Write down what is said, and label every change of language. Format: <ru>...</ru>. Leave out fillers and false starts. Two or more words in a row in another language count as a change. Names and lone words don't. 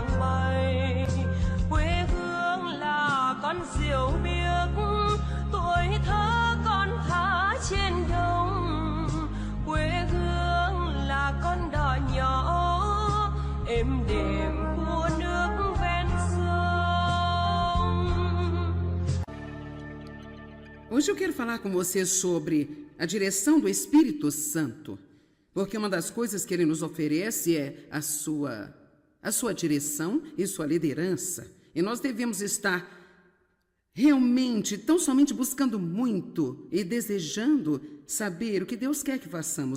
<vi>bay, quê hương là con diều biếc, tuổi thơ con thả trên đồng, quê hương là con đò nhỏ êm đềm của nước ven sông.</vi> <pt>Hoje eu quero falar com você sobre a direção do Espírito Santo. Porque uma das coisas que ele nos oferece é a sua direção e sua liderança. E nós devemos estar realmente, tão somente buscando muito e desejando saber o que Deus quer que façamos.</pt>